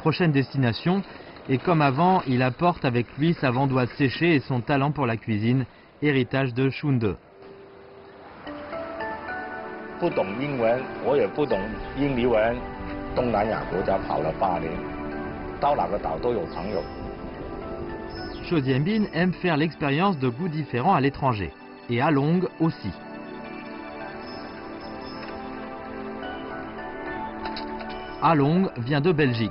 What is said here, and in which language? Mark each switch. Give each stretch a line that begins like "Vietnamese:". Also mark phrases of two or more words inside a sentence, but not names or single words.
French: prochaine destination et comme avant, il apporte avec lui sa vandoise séchée et son talent pour la cuisine, héritage de Shunde.
Chinese: 不懂英文，我也不懂印尼文，东南亚国家跑了8年，到哪个岛都有朋友。
French: Che Dianbin aime faire l'expérience de goûts différents à l'étranger, et à Long aussi. A Long vient de Belgique.